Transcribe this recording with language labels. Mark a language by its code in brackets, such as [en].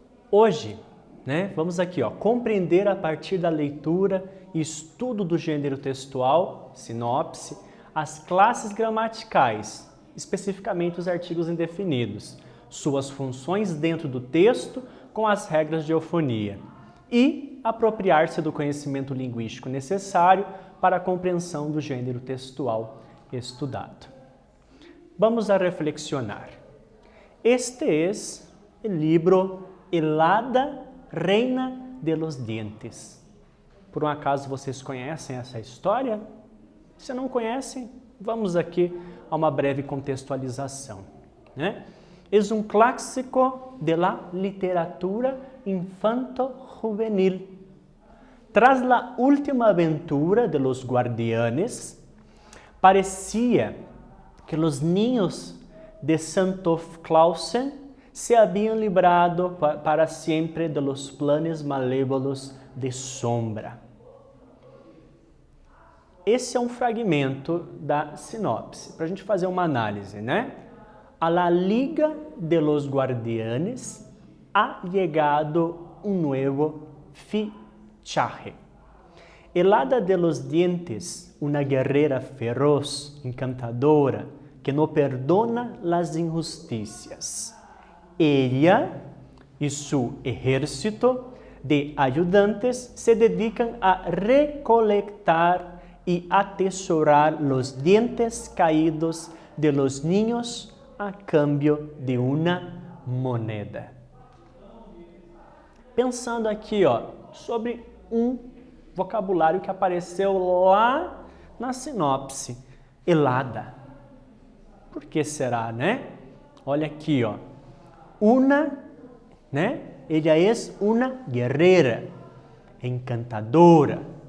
[pt] Hoje, vamos aqui, compreender a partir da leitura e estudo do gênero textual, sinopse, as classes gramaticais, especificamente os artigos indefinidos, suas funções dentro do texto com as regras de eufonia e apropriar-se do conhecimento linguístico necessário para a compreensão do gênero textual estudado. [es] Vamos a reflexionar. Este es el libro El Hada Reina de los Dientes. [pt] Por um acaso vocês conhecem essa história? Se não conhecem, vamos aqui a uma breve contextualização. [es] Es un clásico de la literatura infanto-juvenil. Tras la última aventura de los guardianes, parecía que los niños de Sankt Clausen se habían librado para siempre de los planes malévolos de Sombra. [pt] Esse é um fragmento da sinopse, para a gente fazer uma análise, [es] A la Liga de los Guardianes ha llegado un nuevo fichaje. El Hada de los Dientes, una guerrera feroz, encantadora, que no perdona las injusticias. Ella y su ejército de ayudantes se dedican a recolectar y atesorar los dientes caídos de los niños a cambio de uma moneda. [pt] Pensando aqui, sobre um vocabulário que apareceu lá na sinopse, El Hada. Por que será, Olha aqui, [es] Una, ella es una guerreira, encantadora.